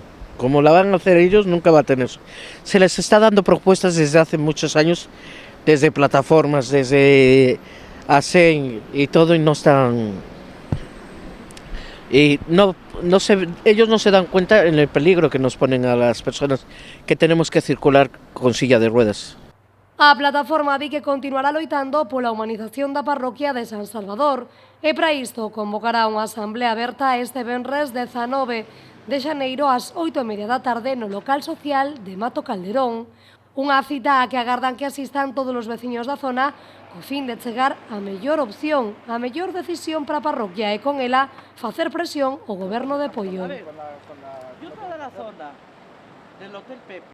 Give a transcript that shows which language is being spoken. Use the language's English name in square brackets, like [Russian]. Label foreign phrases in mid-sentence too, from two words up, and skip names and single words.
[Spanish] Como la van a hacer ellos, nunca va a tener. Se les está dando propuestas desde hace muchos años, desde plataformas, desde ASEN y todo, y no están. Y ellos no se dan cuenta en el peligro que nos ponen a las personas que tenemos que circular con silla de ruedas. [Galician] A plataforma di que continuará loitando pola humanización da parroquia de San Salvador e para isto convocará unha asamblea aberta este venres 19 de xaneiro ás 8:30 da tarde no local social de Mato Calderón. Unha cita a que agardan que asistan todos os veciños da zona co fin de chegar a mellor opción, a mellor decisión para a parroquia e con ela facer presión ao goberno de Pollo. [Spanish] Yo toda la zona del Hotel Pepe.